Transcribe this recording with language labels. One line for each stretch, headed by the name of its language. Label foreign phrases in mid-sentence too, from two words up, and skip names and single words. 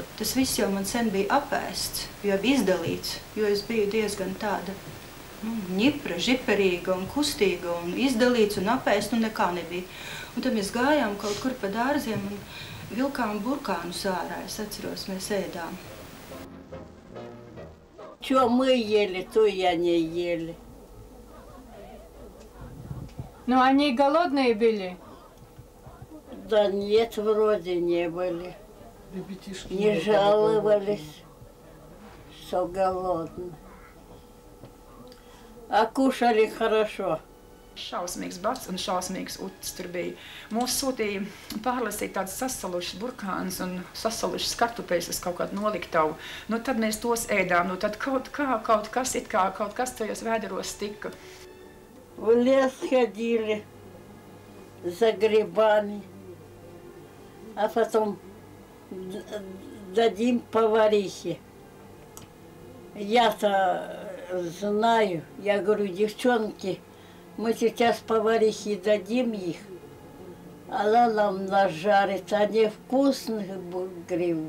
Latvian: Tas viss jau man sen bija apēsts, jau izdalīts, jo es biju diezgan tāda ņipra, žiperīga un kustīga, un izdalīts un apēst, un nekā nebija. Un tad mēs gājām kaut kur pa dārziem un vilkām burkānus ārā, es atceros, mēs ēdām.
Russian: Что мы ели, то я не ели. Ну, они голодные были? Да нет, вроде не были. Не жаловались, что голодны. А кушали хорошо.
Latvian: Šausmīgs bats un šausmīgs uts tur bija. Mūs sūtīja pārlasīt tādas sasalušas burkānas un sasalušas kartupeļus uz kaut kādu noliktavu. Nu, tad mēs tos ēdām, nu, tad kaut kas tajos vēderos tika.
Russian: В лес ходили за грибами, а потом дадим поварихе. Я-то знаю, я говорю, девчонки, мы сейчас поварихе дадим их, она нам нажарит, они вкусные грибы.